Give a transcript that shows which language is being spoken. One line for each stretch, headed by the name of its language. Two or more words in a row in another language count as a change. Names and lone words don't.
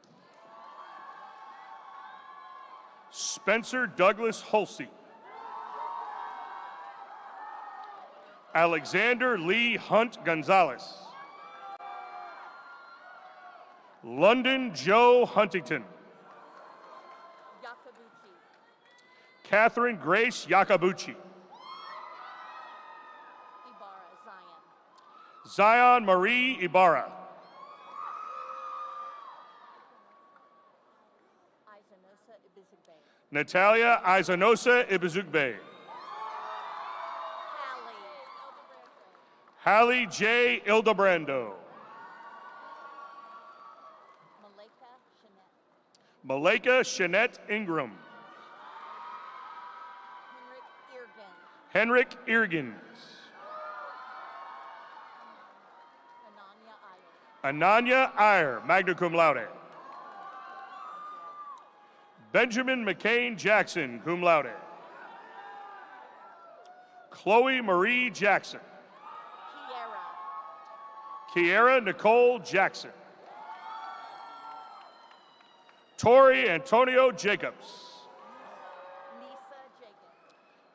English: Spencer Douglas Hulsey. Alexander Lee Hunt Gonzalez. London Joe Huntington. Yakabuchi. Catherine Grace Yakabuchi. Ibarra. Zion. Zion Marie Ibarra. Isanosa Ibizugbe. Natalia Izanosa Ibizugbe. Hallie. Hallie J. Ildebrando. Maleka Shanette. Maleka Shanette Ingram. Henrik Irgen. Henrik Irgens. Ananya Iyer. Ananya Iyer,
Latin: magna cum laude.
English: Benjamin McCain Jackson,
Latin: cum laude.
English: Chloe Marie Jackson. Kiera. Kiera Nicole Jackson. Tori Antonio Jacobs. Nisa Jacob.